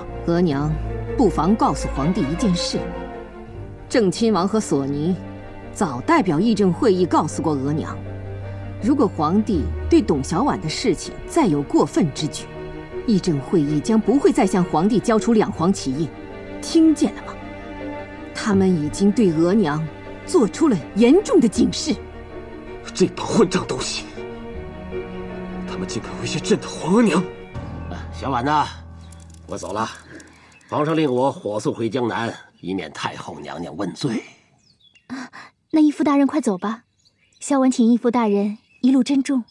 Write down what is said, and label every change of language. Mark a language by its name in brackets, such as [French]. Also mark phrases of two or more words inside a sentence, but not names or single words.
[Chinese] 額娘不妨告訴皇帝一件事：正親王和索尼早代表議政會議告訴過額娘，如果皇帝對董小宛的事情再有過分之舉，議政會議將不會再向皇帝交出兩黃旗印，聽見了嗎？他們已經對額娘做出了嚴重的警示。這幫混賬東西，他們竟敢威脅朕的皇額娘！小婉吶，我走了。皇上令我火速回江南，以免太后娘娘問罪。那義父大人快走吧，小婉請義父大人一路珍重。